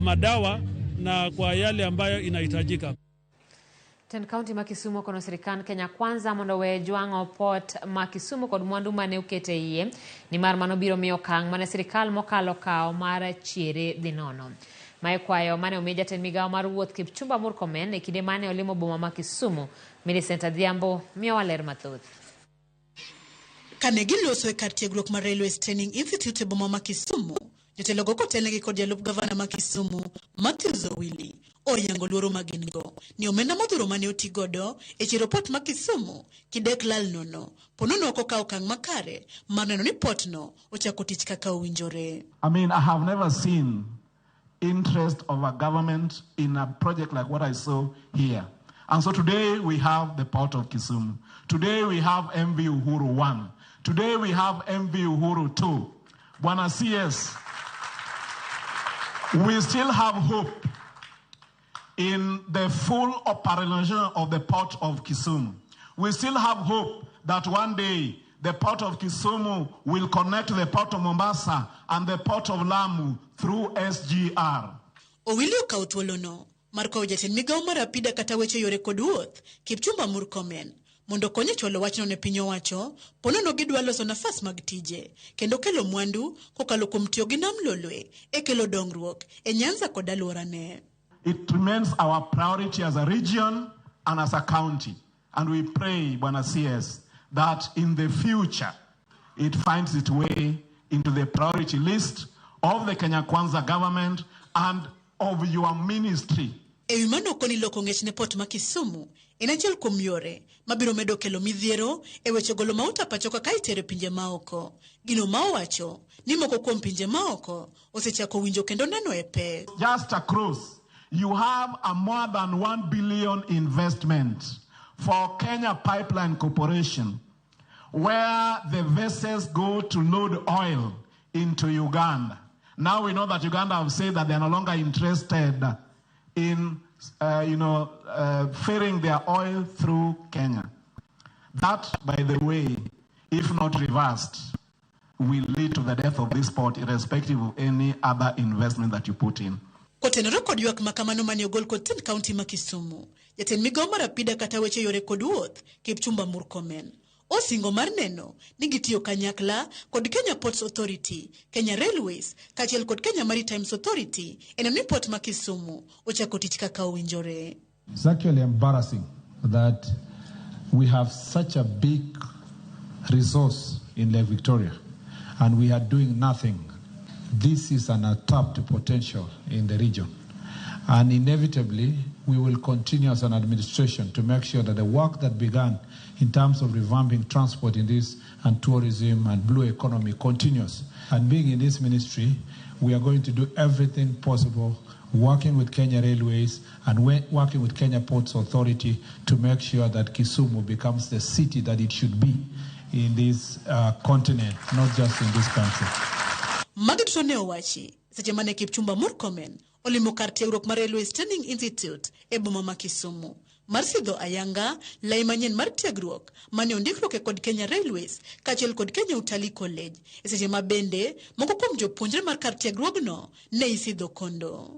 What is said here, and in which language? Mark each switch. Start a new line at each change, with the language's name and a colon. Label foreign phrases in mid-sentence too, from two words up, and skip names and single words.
Swahili: madawa na kwa yale ambayo inahitajika.
Luo (Kenya and Tanzania): Ten County ma Kisumu kono sirikal Kenya Kwanza mondo we jwang'o port ma Kisumu kod mwandu mane ukete iye ni mar mano biro miyo kang' mane sirikal mokalo kao mar chiere dhi nono. Mae kwayo mane omi jatend migawo mar wuoth Kipchumba Murkomen e kinde mane olimo boma ma Kisumu. Millicent Adhiambo miyo waler mathoth. Kane giloso e kar tiegruok mar Railways Training Institute e boma ma Kisumu, jotelo go kotelnegi kod jalup gavana ma Kisumu Matthew Zowili oyango luoro magingo ni omenda modhuro mane otigodo e chiro port ma Kisumu kidek lal nono ponono oko kawo okang' makare mar neno ni port no ochako tich kaka owinjore.
English: I mean, I have never seen interest of a government in a project like what I saw here. And so today we have the port of Kisumu. Today we have MV Uhuru 1. Today we have MV Uhuru 2. Bwana CS, we still have hope in the full operationalization of the port of Kisumu. We still have hope that one day the port of Kisumu will connect the port of Mombasa and the port of Lamu through SGR.
Luo (Kenya and Tanzania): Owilio kautwolono, Marko jatend migawo mar apida kata weche yore kod wuoth, Kipchumba Murkomen, mondo konye chwalo wachno ne piny owacho, ponono gidwa loso nafas mag tije, kendo kelo mwandu kokalo kuom tiyo gi nam lolwe, e kelo dongruok e Nyanza kod alworane.
English: It remains our priority as a region and as a county. And we pray, Bwana CS, that in the future, it finds its way into the priority list of the Kenya Kwanza government and of your ministry.
Luo (Kenya and Tanzania): Ewi mano koni loko ng'ech ne port ma Kisumu, inachiel kuom yore mabiro medo kelo midhiero e weche golo mauta pacho kaka itere pinje maoko. Gino ma owacho ni moko kuom pinje maoko osechako winjo kendo neno e pek.
English: Just across, you have a more than 1 billion investment for Kenya Pipeline Corporation, where the vessels go to load oil into Uganda. Now we know that Uganda have said that they are no longer interested in, ferrying their oil through Kenya. That, by the way, if not reversed, will lead to the death of this port, irrespective of any other investment that you put in.
Luo (Kenya and Tanzania): Kotenore kod ywak makamano mane ogol kod Ten County ma Kisumu, jatend migawo mar apida kata weche yore kod wuoth Kipchumba Murkomen osingo mar neno ni gitiyo kanyakla kod Kenya Ports Authority, Kenya Railways, kachiel kod Kenya Maritime Authority eno ni port ma Kisumu ochako tich kaka owinjore.
English: It's actually embarrassing that we have such a big resource in Lake Victoria and we are doing nothing. This is an untapped potential in the region. And inevitably, we will continue as an administration to make sure that the work that began in terms of revamping transport in this and tourism and blue economy continues. And being in this ministry, we are going to do everything possible, working with Kenya Railways and working with Kenya Ports Authority to make sure that Kisumu becomes the city that it should be in this continent, not just in this country.
Luo (Kenya and Tanzania): Magitone owachi, seche mane Kipchumba Murkomen olimo kar tiegruok mar Railways Training Institute e boma ma Kisumu. Mar sidho ayanga lai manyien mar tiegruok mane ondikruok e kod Kenya Railways kachiel kod Kenya Utalii College. E seche ma bende moko kuom jopuonjre mar kar tiegruogno ne isidho kondo.